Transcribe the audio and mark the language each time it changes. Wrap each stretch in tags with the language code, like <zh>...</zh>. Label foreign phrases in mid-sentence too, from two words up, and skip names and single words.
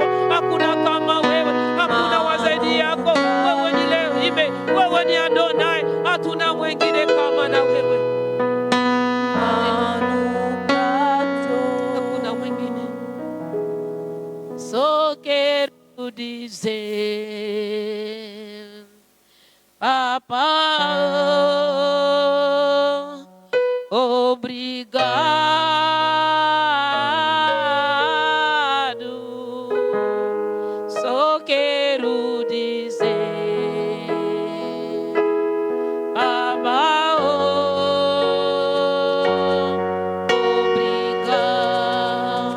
<sw>Hakuna kama wewe. Hakuna wa zaidi yako. Wewe ni Elohim. Wewe ni Adonai. Hatuna mwingine kama na wewe. Hakuna mwingine.</sw> <pt>So quero dizer, Papa, obrigado. Só quero dizer, Papa, obrigado.</pt>